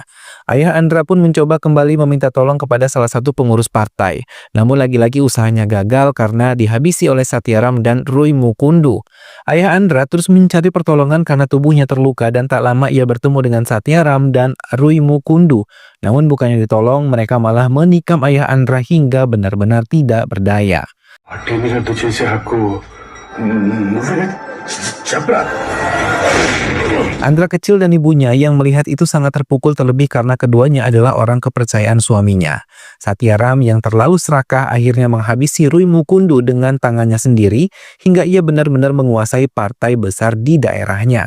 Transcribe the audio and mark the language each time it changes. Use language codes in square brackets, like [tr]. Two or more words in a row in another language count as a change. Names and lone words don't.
[id] Ayah Andra pun mencoba kembali meminta tolong kepada salah satu pengurus partai, namun lagi-lagi usahanya gagal karena dihabisi oleh Satyaram dan Rui Mukundu. Ayah Andra terus mencari pertolongan karena tubuhnya terluka dan tak lama ia bertemu dengan Satyaram dan Rui Mukundu. Namun bukannya ditolong, mereka malah menikam ayah Andra hingga benar-benar tidak berdaya. [te] అటేమి రద్దు చేసే హక్కు నువ్వే చెప్పరా [id] Andra kecil dan ibunya yang melihat itu sangat terpukul, terlebih karena keduanya adalah orang kepercayaan suaminya. Satyaram yang terlalu serakah akhirnya menghabisi Rui Mukundu dengan tangannya sendiri hingga ia benar-benar menguasai partai besar di daerahnya.